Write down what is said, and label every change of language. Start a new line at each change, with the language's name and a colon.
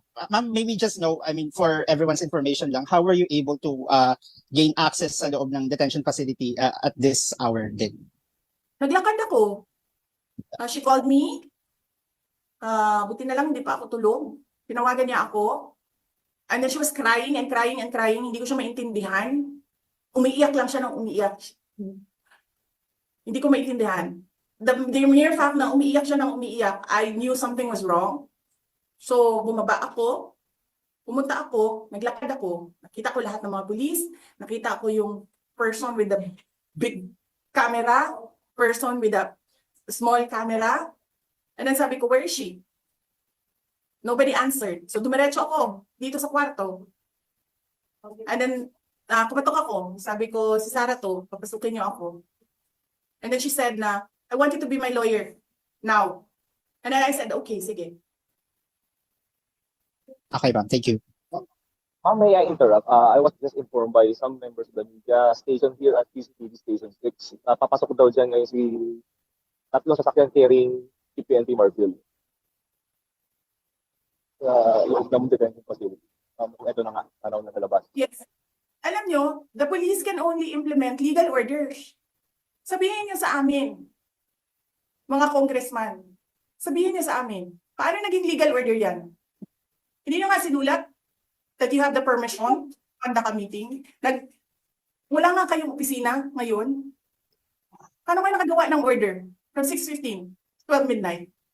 English: Ma'am, maybe just know, I mean, for everyone's information lang, how were you able to gain access
Filipino: sa loob ng
English: detention facility at this hour din?
Filipino: Naglakad ako.
English: She called me.
Filipino: Buti na lang, hindi pa ako tulog. Tinawagan niya ako.
English: And then she was crying and crying and crying.
Filipino: Hindi ko siya maintindihan. Umiiyak lang siya ng umiiyak. Hindi ko maintindihan.
English: The mere fact
Filipino: na umiiyak siya ng umiiyak,
English: I knew something was wrong.
Filipino: So, bumaba ako. Pumunta ako. Naglakad ako. Nakita ko lahat ng mga pulis. Nakita ko yung
English: person with the big camera. Person with a small camera. And then
Filipino: sabi ko,
English: where is she? Nobody answered.
Filipino: So dumiretso ako dito sa kwarto.
English: And then
Filipino: kumatok ako. Sabi ko, si Sarah to, papasukin niyo ako.
English: And then she said
Filipino: na,
English: I want you to be my lawyer now. And then I said, okay,
Filipino: sige.
English: Okay ma'am, thank you. Ma'am, may I interrupt? I was just informed by some members of the media station here at PCTV Station 6.
Filipino: Papasok daw dyan ngayon si tatlong sasakyan
English: carrying PNP Marfil.
Filipino: Loob ng detention facility. Ito na nga, tanaw na nalabas.
English: Yes.
Filipino: Alam nyo,
English: the police can only implement legal orders.
Filipino: Sabihin niyo sa amin, mga congressman, sabihin niyo sa amin, paano naging legal order yan? Hindi nyo nga sinulat
English: that you have the permission to conduct a meeting.
Filipino: Wala nga kayong opisina ngayon. Paano kayo nakagawa ng
English: order from 6:15 to 12 midnight?